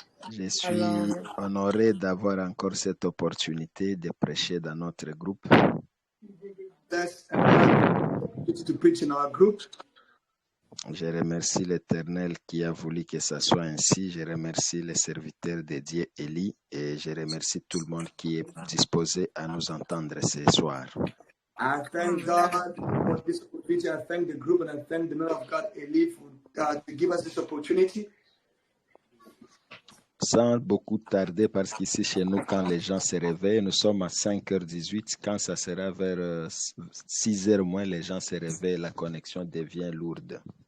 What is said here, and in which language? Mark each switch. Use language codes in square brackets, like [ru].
[fr] Je suis honoré d'avoir encore cette opportunité de prêcher dans notre groupe. [en] That's to preach in our group. [fr] Je remercie l'Éternel qui a voulu que ça soit ainsi. Je remercie les serviteurs dédiés Élie et je remercie tout le monde qui est disposé à nous entendre ce soir. [en] I thank God for this opportunity. I thank the group and I thank the man of God, Eli, to give us this opportunity. [fr] Sans beaucoup tarder, parce qu'ici chez nous, quand les gens se réveillent, nous sommes à 5h18. Quand ça sera vers 6h moins, les gens se réveillent, la connexion devient lourde.